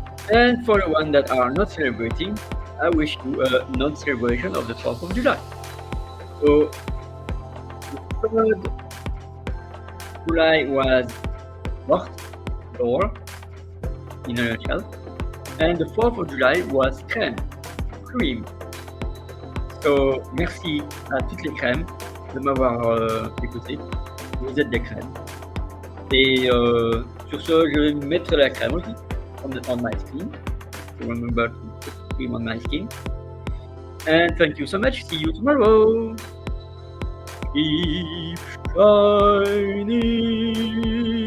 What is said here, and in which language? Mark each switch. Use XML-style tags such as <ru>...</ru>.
<en>and for the ones that are not celebrating, I wish you a non-celebration of the 4th of July. So, the 3rd July was Mort, door, in a nutshell, and the 4th of July was crème, cream.</en> <fr>So, merci à toutes les crèmes de m'avoir écouté. Vous êtes des crèmes. Et sur ce, je vais mettre la crème aussi</fr> <en>on my skin. So remember to put cream on my skin. And thank you so much. See you tomorrow. Keep shining.</en>